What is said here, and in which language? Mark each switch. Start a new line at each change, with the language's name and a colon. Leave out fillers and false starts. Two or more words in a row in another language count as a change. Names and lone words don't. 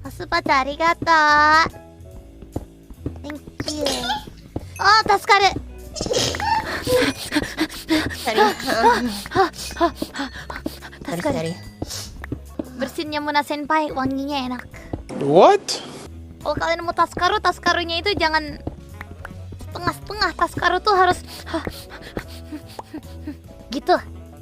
Japanese: パチありがとう。
English: Thank you。
Japanese: お、助かる。助かる。Bersinnya Muna Senpai,
Indonesian: wanginya enak.
English: What?
Indonesian: Kalau kalian mau taskarunya itu jangan setengah-setengah. Taskaru tuh harus gitu.